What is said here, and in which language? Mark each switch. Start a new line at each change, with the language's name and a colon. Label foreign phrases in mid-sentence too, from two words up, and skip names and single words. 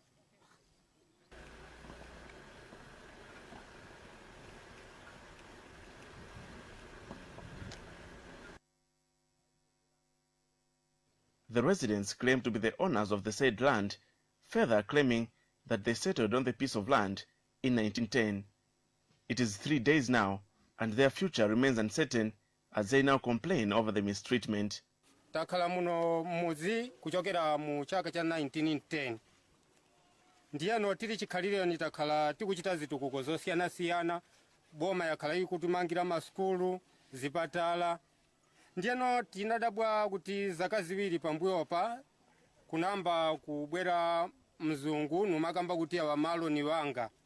English: The residents claim to be the owners of the said land, further claiming that they settled on the piece of land in 1910. It is 3 days now, and their future remains uncertain as they now complain over the mistreatment.
Nyanja: Takhala muno muzi kuchokera mu chaka cha 1910. Ndiyano tili chikhalire ni takhala tikuchita zitukuko zosiyana-siyana, boma yakhala ikutumangira maskulu, zipatala. Ndiyano tinadabwa kuti zaka ziwiri pambuyo pa kunamba kubwera mzungu numakamba kuti awa malo ni wanga.